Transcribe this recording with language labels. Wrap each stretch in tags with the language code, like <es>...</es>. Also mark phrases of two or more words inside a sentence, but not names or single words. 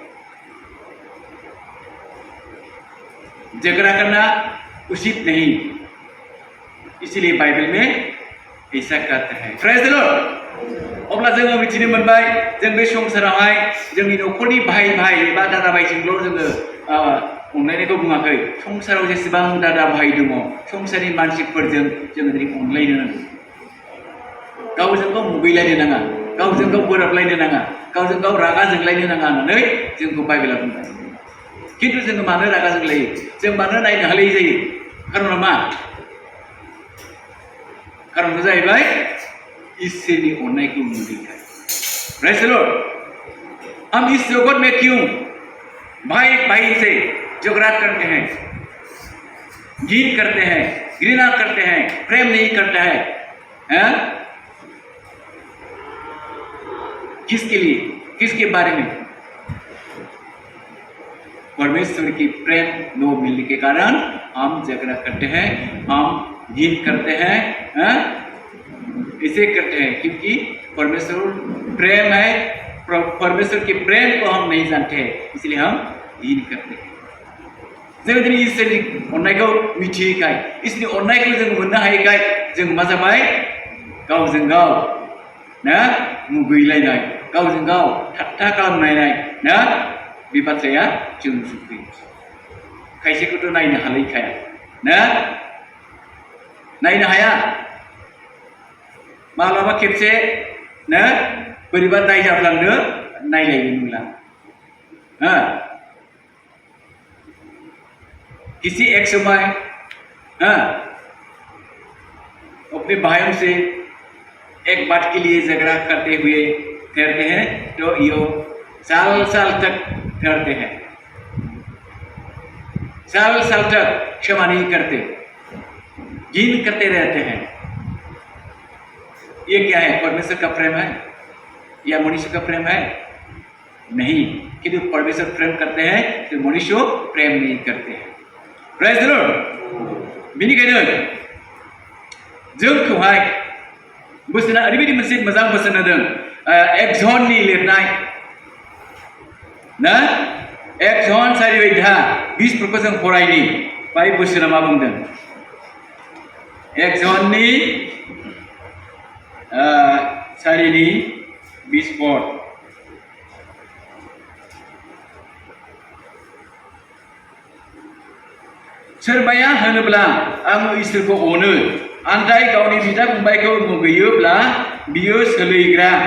<hi>झगड़ा करना उचित नहीं इसलिए बाइबल में ऐसा कहता है</hi> <en>Praise the Lord</en> <brx>अब्ला जोङो मिथिनो मोनबाय जों बे संसारावहाय जोंनि न'खरनि भाइ भाइ एबा दादा भाइजोंल' जोङो अनलायनायखौ बुङाखै संसाराव जेसेबां दादा भाइ दङ संसारनि मानसिफोरजों जोङो अनलायनो नांगौ गावजों गाव मुगैलायनो नाङा गावजों गाव बोराबलायनो नाङा गावजों गाव रागा जोंलायनो नाङा होननानै जोंखौ बाइबेला बुंबाय किन्तु जोङो मानो रागा जोंलायो जों मानो नायनो हालायै जायो खारना मा खारना जाहैबाय ईश्वरनि अननायखौ नुयैखाय</brx> <en>Praise the Lord</en> <hi>हम इस जगत में क्यों भाई भाई से झगड़ा करते हैं घृणा करते हैं घृणा करते हैं प्रेम नहीं करता है किसके लिए किसके बारे में परमेश्वर की प्रेम न मिलने के कारण हम झगड़ा करते हैं हम घृणा करते हैं इसे करते हैं क्योंकि परमेश्वर प्रेम है परमेश्वर के प्रेम को हम नहीं जानते हैं इसलिए हम घृणा करते हैं</hi> <brx>जों दिनै ईश्वरनि अननायखौ मिथियैखाय ईश्वरनि अननायखौ जों मोननो हायैखाय जों मा जाबाय गावजों गाव ना मुगैलायनाय गावजों गाव ठाट्टा खालामलायनाय ना बे बाथ्राया जों सफैयो खायसेखौथ' नायनो हालायखाया ना नायनो हाया माब्लाबा खेबसे ना बोरैबा दाय जाफ्लांदो नायलायनो नुला</brx> <hi>किसी एक समय अपने भाइयों से एक बात के लिए झगड़ा करते हुए ठहरते हैं तो यो साल साल तक ठहरते हैं साल साल तक क्षमा नहीं करते घृणा करते रहते हैं ये क्या है परमेश्वर का प्रेम है या मनुष्य का प्रेम है नहीं किंतु परमेश्वर प्रेम करते हैं तो मनुष्य प्रेम नहीं करते हैं</hi> <en>Praise the Lord</en> <brx>बेनिखायनो जोंखौहाय बोसोना ओरैबायदि मोनसे मोजां बोसोन होदों एक जननि लिरनाय ना एक जन 4:20 जों फरायनि बाय बोसोना मा बुंदों एक जननि 4:20 सोरबाया होनोब्ला आं इसोरखौ अनो आन्थाय गावनि बिदा फंबायखौ मुगैयोब्ला बियो सोलैग्रा</brx>